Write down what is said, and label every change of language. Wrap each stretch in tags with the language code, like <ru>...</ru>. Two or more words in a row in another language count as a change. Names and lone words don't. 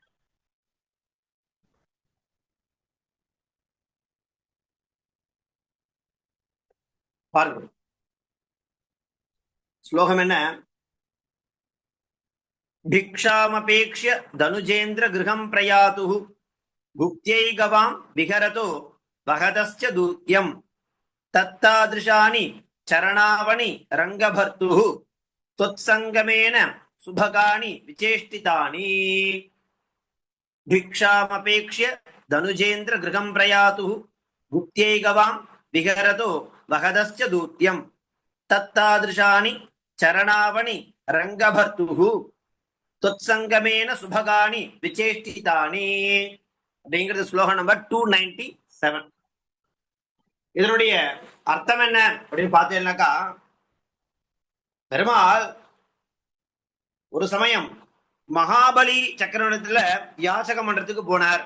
<ta>பாருங்க, ஸ்லோகம் என்ன,</ta> <sa>भिक्षामपेक्ष्य दनुजेन्द्र गृहं प्रयातु गुप्त्यै गवां विहरतो वहतश्च दूत्यं तत्तादृशानि चरणावनि रङ्गभर्तु त्वत्सङ्गमेन सुभगानि विचेष्टितानि भिक्षामपेक्ष्य धनुजेन्द्र गृहं प्रयातुः गुप्त्यै गवां विहरतो वहदश्च दूत्यं तत्तादृशानि चरणावणि रङ्गभर्तुः त्वत्सङ्गमेन सुभगानि विचेष्टितानि</sa> <ta>அப்படிங்கிறது ஸ்லோகம் நம்பர் 297. இதனுடைய அர்த்தம் என்ன அப்படின்னு பார்த்தீங்கன்னாக்கா, பெருமாள் ஒரு சமயம் மகாபலி சக்கரவர்த்தியில யாசகம் பண்றதுக்கு போனார்.</ta>